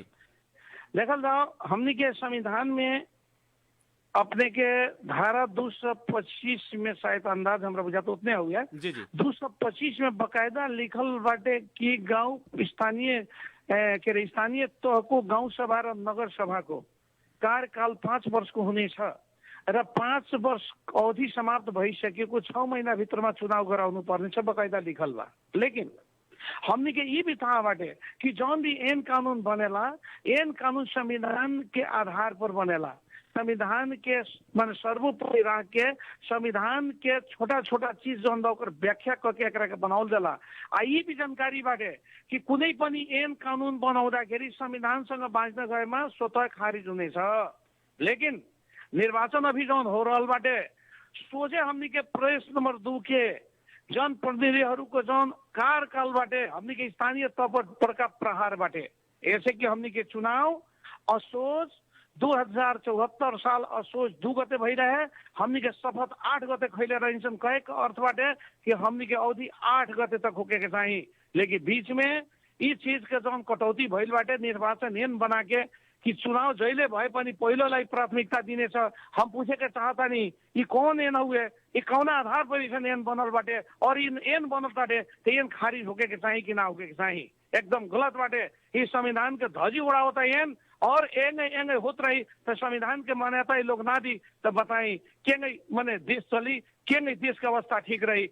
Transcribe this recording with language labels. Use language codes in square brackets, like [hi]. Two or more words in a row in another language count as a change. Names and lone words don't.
[bho] देखल जाओ हमनी के संविधान में अपने के धारा 225 में शायद अंदाज हमरा बुझाता उतने हो गया, जी जी 225 में बकायदा लिखल बाटे कि [ne] गांव स्थानीय तह को गांव सभा र नगर सभा को कार्यकाल 5 वर्ष को हुने छ र 5 वर्ष अवधि समाप्त भइसकेको 6 महिना भित्रमा चुनाव गराउनु पर्ने छ, [bho] बकायदा लिखल बा। लेकिन हमनी के ये भी थाहा बाटे कि जौन भी ऐन कानून बनेला, ऐन कानून संविधान के आधार पर बनेला, संविधान के मान सर्वोपरि रह के संविधान के छोटा छोटा चीज जौन बा ओकर व्याख्या करके एकरा के बनावल जाला। आ ये भी जानकारी बाटे कि [ne] कुनै पनि ऐन कानून बनाउँदाखेरि संविधानसँग बाँच्न गएमा स्वतः खारिज हुनेछ। [bho] लेकिन निर्वाचन अभी जौन हो रहल बाटे सोझे हमनी के प्रदेश नंबर 2 के जनप्रतिनिधिहरूको जौन कार्यकाल बाटे हमनी के स्थानीय तह पर बड़का प्रहार बाटे। ऐसे कि हमनी के चुनाव असोज 2074 साल असोज 2 गते भइरहे, हमनी के शपथ 8 गते खैले रहन्छन्। कहे के अर्थ बाटे कि हमनी के अवधि 8 गते तक होके के चाहिए। लेकिन बीच में ई चीज के जौन कटौती भइल बाटे, निर्वाचन ऐन बना के कि [ne] चुनाव जहिले भए पनि पहिलोलाई प्राथमिकता दिनेछ। [bho] हम पूछे के चाहता नहीं ये कौन ऐन हुए, ये कौन आधार पर ऐन बनल बाटे और इन ऐन बनल बाटे तो ऐन खारिज होके के चाहिए कि ना होके के चाहिए। एकदम गलत बाटे। ये संविधान के ध्वजी उड़ावता ऐन और एंगे होत रही तो संविधान के मान्यता ये लोग ना दी तो बताई केंगे मने देश चली, केंगे देश का अवस्था ठीक रही।